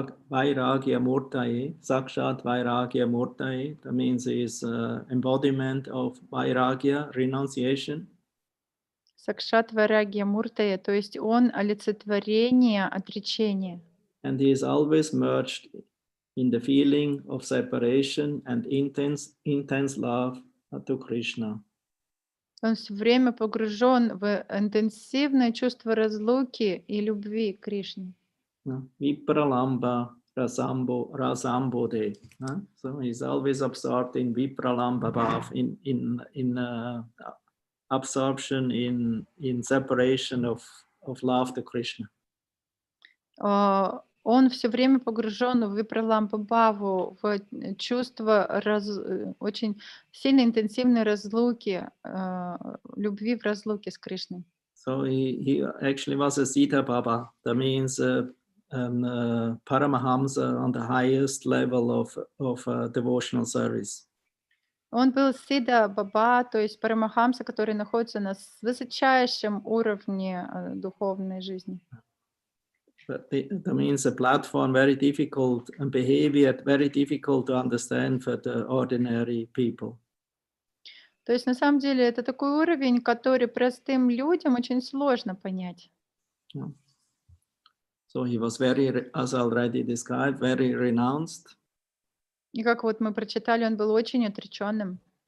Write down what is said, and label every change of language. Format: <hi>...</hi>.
<sa>Vairagya Murtaye, Sakshat Vairagya Murtaye,</sa> <en>that means he is embodiment of vairagya, renunciation.</en> <sa>Сакшат Вайрагья Муртая,</sa> <ru>то есть он олицетворение отречения.</ru> <en>And he is always merged in the feeling of separation and intense love to Krishna.</en> <ru>Он все время погружен в интенсивное чувство разлуки и любви к Кришне.</ru> <sa>Vipralamba Rasambode.</sa> <en>So he's always absorbed in Vipralamba Bhav, in absorption, in separation of love to Krishna.</en> <ru>Он все время погружен в випраламбаву, в чувство очень сильной интенсивной разлуки, любви в разлуке с Кришной.</ru> <en>So he actually was a Siddha Baba. That means Paramahamsa on the highest level of devotional service.</en> <ru>Он был Сида Баба, то есть Парамахамса, который находится на высочайшем уровне духовной жизни.</ru> <en>That means a platform very difficult and behavior very difficult to understand for the ordinary people.</en> <ru>То есть на самом деле это такой уровень, который простым людям очень сложно понять.</ru> <en>Yeah. So he was very, as already described, very renounced.</en> <ru>И как вот мы прочитали, он был очень отреченным.</ru>